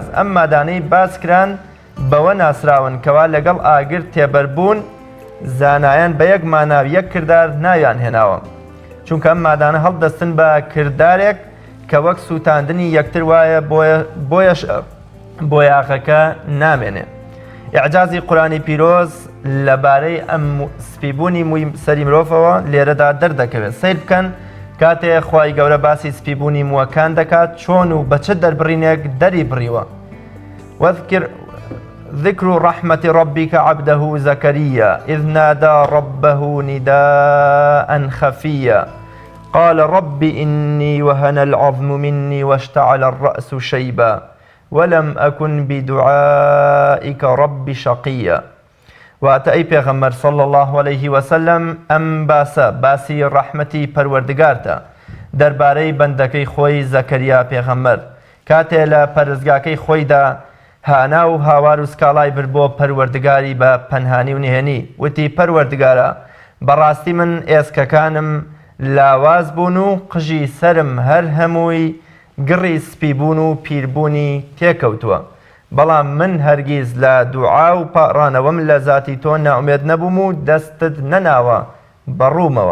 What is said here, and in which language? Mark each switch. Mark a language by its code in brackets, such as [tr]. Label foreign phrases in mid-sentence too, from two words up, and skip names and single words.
[ckb] ئەم مادانەی باسکران بەوە ناسراون کەوا لەگەڵ ئاگر تێبەربوون زانایان بە یەک ماناو یەک کردار ناویان هێناوە، چونکە ئەم مادانە هەڵدەستن بە کردارێک کە وەک سووتاندنی یەکتر وایە بۆیەش بۆیاغەکە نامێنێ. ئیعجازی قورآنی پیرۆز لەبارەی ئەم سپیبوونی مووی سەری مرۆڤەوە لێرەدا دەردەکەوێت. سیر بکەن کاتێ خوای گەورە باسی سپیبوونی مووەکان دەکات چۆن و بە چ دەربڕینێک دەری بڕیوە. [ar] ذكر رحمة ربك عبده زكريا إذ نادى ربه نداء خفيا قال رب إني وهن العظم مني واشتعل الرأس شيبا ولم أكن بدعائك رب شقيا. [ckb] واتە ئەی پێغەمبەر [ar] صلی الله عليه وسلم [ckb] ئەم باسی ڕەحمەتی پەروەردگارتە دەربارەی بەندەکەی خۆی زەکەریا پێغەمبەر کاتێ لە پەرستگاکەی خۆیدا هانا و هاوار و سکاڵای برد بۆ پەروەردگاری بە پەنهانی و نهێنی وتی پەروەردگارە بەڕاستی من ئێسکەکانم لاواز بوون و قژی سرم هەر هەمووی گڕی سپی بوون و پیربوونی تێکەوتووە بەڵام من هەرگیز لە دوعا و پاڕانەوەم لە ذاتی تۆ ناومێد نەبووم و دەستت نەناوە بەڕوومەوە.